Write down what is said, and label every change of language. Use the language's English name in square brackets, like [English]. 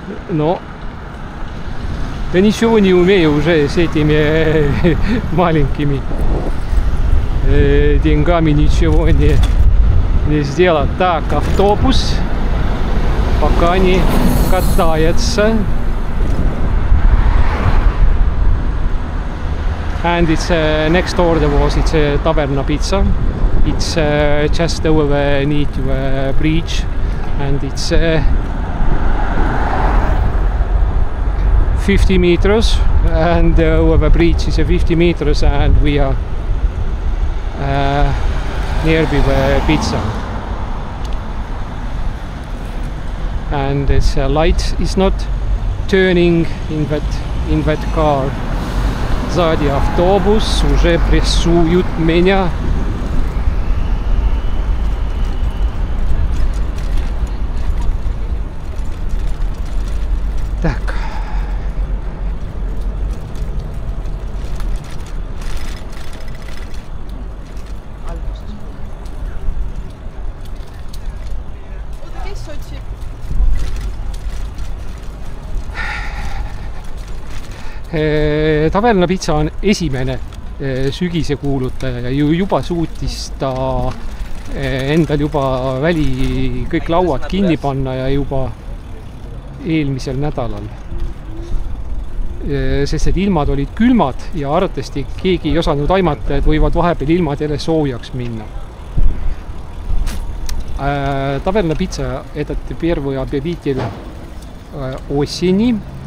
[Russian] Но я ничего не умею уже с этими маленькими деньгами, ничего не сделать. Так, автобус пока не катается. [English] And it's next door there was it's a Taverna Pizza. It's just over near to bridge, and it's 50 meters, and over the bridge is 50 meters, and we are nearby the pizza. And its light is not turning in that in that car. [Russian] Сзади автобус, уже прессуют меня. Так. [Estonian] Taverna Pizza on esimene sügise kuulutaja ja juba suutis ta endal juba kõik lauad kinni panna ja juba eelmisel nädalal. Sest et ilmad olid külmad ja arvatavasti keegi ei osanud aimata, et võivad vahepeal ilmad jälle soojaks minna. [Russian] Taverna Pizza этот первый объявитель осени.